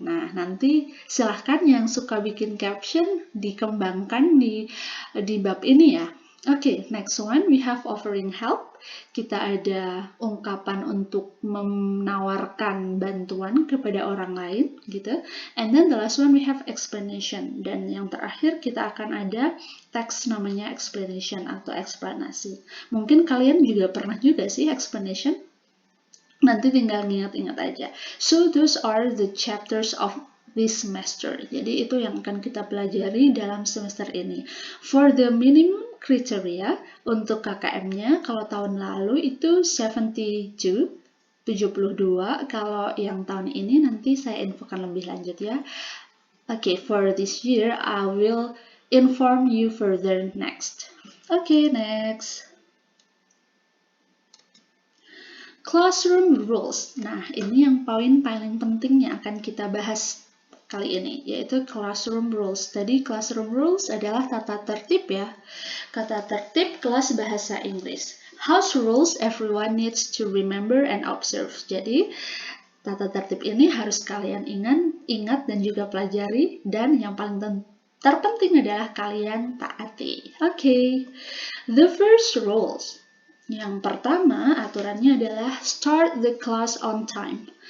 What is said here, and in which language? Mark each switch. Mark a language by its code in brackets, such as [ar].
[id] Nah, nanti silahkan yang suka bikin caption dikembangkan di bab ini ya. Oke, [en] next one we have offering help. [id] Kita ada ungkapan untuk menawarkan bantuan kepada orang lain gitu. [en] And then the last one we have explanation. [id] Dan yang terakhir kita akan ada teks namanya explanation atau eksplanasi. Mungkin kalian juga pernah juga sih explanation. Nanti tinggal ingat-ingat aja. [en] So those are the chapters of this semester. [id] Jadi itu yang akan kita pelajari dalam semester ini. [en] For the minimum criteria [id] untuk KKM-nya kalau tahun lalu itu 72 72. Kalau yang tahun ini nanti saya infokan lebih lanjut ya. [en] Okay, for this year I will inform you further next. Okay, next. Classroom rules. [id] Nah, ini yang poin paling penting yang akan kita bahas kali ini, yaitu classroom rules. Tadi classroom rules adalah tata tertib ya. Tata tertib kelas bahasa Inggris. [en] House rules everyone needs to remember and observe. [id] Jadi, tata tertib ini harus kalian ingat dan juga pelajari, dan yang paling terpenting adalah kalian taati. Okay. [en] The first rules. [id] Yang pertama, aturannya adalah [en] start the class on time.